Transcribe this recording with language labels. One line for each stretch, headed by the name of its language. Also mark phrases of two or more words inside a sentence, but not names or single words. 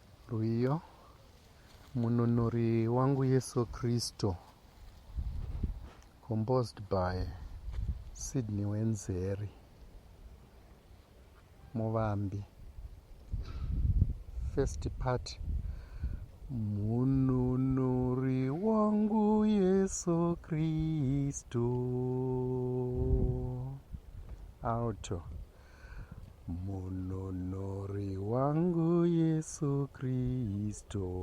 Shona: Rwiyo, mununuri wangu Yesu Kristo.
English: Composed by Sydney Wenzeri.
Shona: Muvambi.
English: First part.
Shona: Mununuri wangu Yesu Kristo.
English: Alto.
Shona: Mununuri wangu Yesu Kristo.